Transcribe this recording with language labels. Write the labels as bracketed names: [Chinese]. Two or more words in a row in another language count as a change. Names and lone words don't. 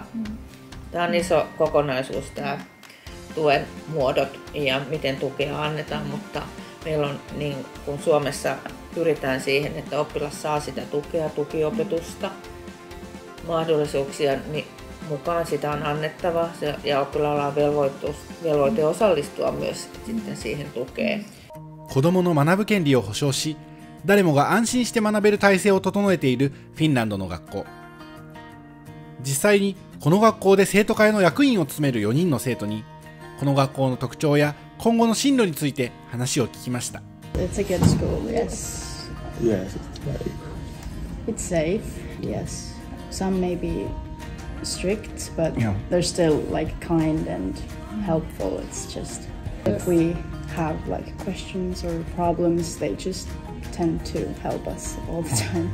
[Finnish] Tämä on iso kokonaisuus, tämä tuen muodot ja miten tukea annetaan, mutta meillä on, niin kuin Suomessa pyritään siihen, että oppilas saa sitä tukea, tukiopetusta, mahdollisuuksia mukaan sitä on annettava ja oppilaalla on velvoite osallistua myös sitten siihen tukeen. [Japanese] 子どもの学ぶ権利を保障し、誰もが安心して学べる体制を整えているフィンランドの学校。実際にこの学校で生徒会の役員を務める4人の生徒に、この学校の特徴や今後の進路について話を聞きました。 [English] It's a good school, yes. Yes, It's safe, yes. Some may be strict, but Yeah. they're still like kind and helpful. It's just if we have like questions or problems, they just tend to help us all the time.